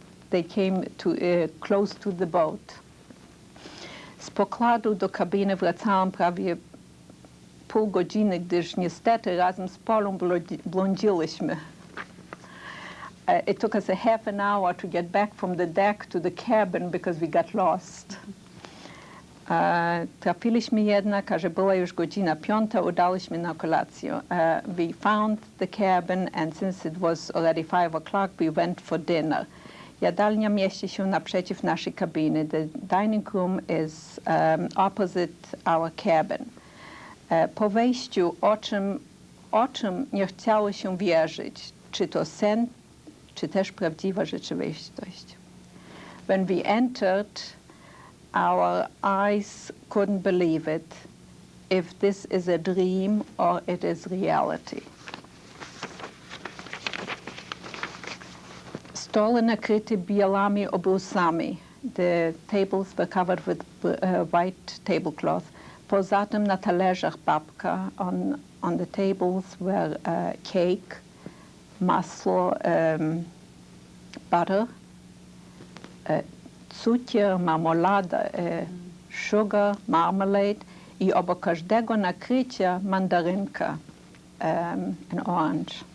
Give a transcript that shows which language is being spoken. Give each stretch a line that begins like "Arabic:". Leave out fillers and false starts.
English: They came close to the boat.
Polish: Z pokładu do kabiny wracałam prawie pół godziny, gdyż niestety razem z Polą błądziłyśmy.
English: It took us a half an hour to get back from the deck to the cabin because we got lost.
Polish: Trafiliśmy jednak, a że była już godzina 5, udałyśmy na kolację.
English: We found the cabin, and since it was already 5 o'clock, we went for dinner.
Polish: Jadalnia mieści się naprzeciw naszej kabiny.
English: The dining room is opposite our cabin.
Polish: Po wejściu, o czym nie chciało się wierzyć, czy to sen, czy też prawdziwa rzeczywistość.
English: When we entered, our eyes couldn't believe it, if this is a dream or it is reality.
Polish: Stoły nakryte białymi obrusami.
English: The tables were covered with white tablecloth.
Polish: Poza tym na talerzach babka.
English: On the tables were cake,
Polish: masło, butter, cukier, marmolada,
English: sugar, marmalade
Polish: i obok każdego nakrycia mandarynka,
English: an orange.